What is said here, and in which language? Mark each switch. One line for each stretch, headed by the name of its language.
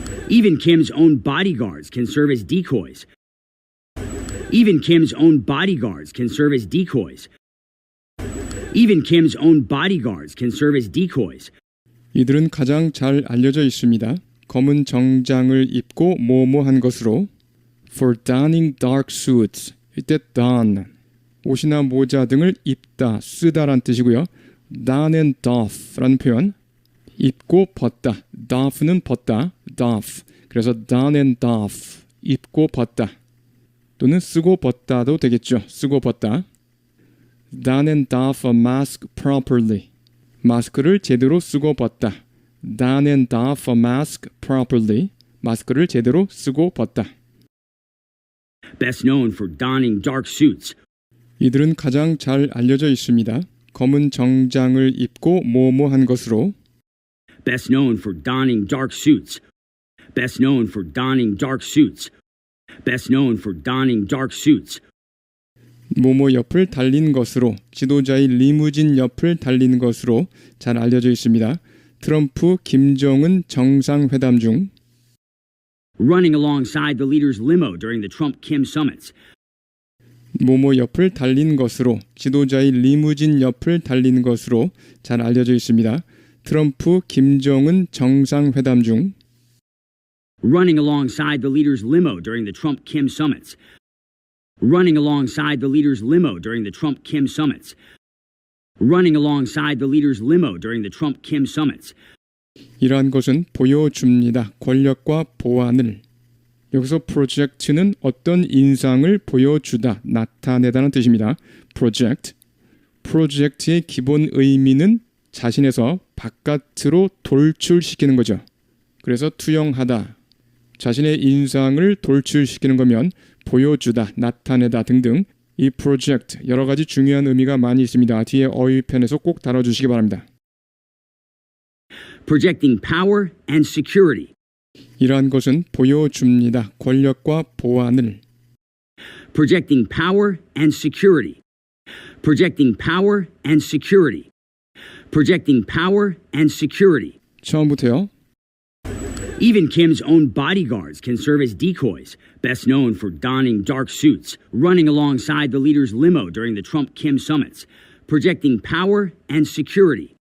English: Even Kim's own bodyguards can serve as decoys. Even Kim's own bodyguards can serve as decoys. Even Kim's own bodyguards can serve as decoys.
Korean: 이들은 가장 잘 알려져 있습니다. 검은 정장을 입고 뭐뭐한 것으로
English: for donning dark suits
Korean: 이때 don 옷이나 모자 등을 입다, 쓰다란 뜻이고요.
English: don and doff
Korean: 라는 표현 입고 벗다, doff는 벗다, doff 그래서 don and doff 입고 벗다 또는 쓰고 벗다도 되겠죠. 쓰고 벗다
English: don and doff a mask properly
Korean: 마스크를 제대로 쓰고 벗다 don and doff a mask properly 마스크를 제대로 쓰고 벗다
English: Best known for donning dark suits.
Korean: 이들은 가장 잘 알려져 있습니다. 검은 정장을 입고 뭐뭐한 것으로
English: Best known for donning dark suits. Best known for donning dark suits. Best known for donning dark suits.
Korean: 뭐뭐 옆을 달린 것으로 지도자의 리무진 옆을 달린 것으로 잘 알려져 있습니다. 트럼프, 김정은 정상회담 중
English: Running alongside the leader's limo during the Trump-Kim summits.
Korean: 뭐뭐 옆을 달린 것으로 지도자의 리무진 옆을 달린 것으로 잘 알려져 있습니다. 트럼프, 김정은 정상회담 중
English: Running alongside the leader's limo during the Trump-Kim summits. Running alongside the leader's limo during the Trump-Kim summits. Running alongside the leader's limo during the Trump-Kim summits.
Korean: 이러한 것은 보여줍니다. 권력과 보안을. 여기서 프로젝트는 어떤 인상을 보여주다, 나타내다는 뜻입니다. 프로젝트. 프로젝트의 기본 의미는 자신에서 바깥으로 돌출시키는 거죠. 그래서 투영하다. 자신의 인상을 돌출시키는 거면 보여주다, 나타내다 등등 이 프로젝트 여러 가지 중요한 의미가 많이 있습니다. 뒤에 어휘편에서 꼭 다뤄주시기 바랍니다.
English: Projecting power and security.
Korean: 이러한 것은 보여줍니다. 권력과 보안을.
English: Projecting power and security. Projecting power and security. Projecting power and security.
Korean: 처음부터요.
English: Even Kim's own bodyguards can serve as decoys, best known for donning dark suits, running alongside the leader's limo during the Trump-Kim summits, projecting power and security.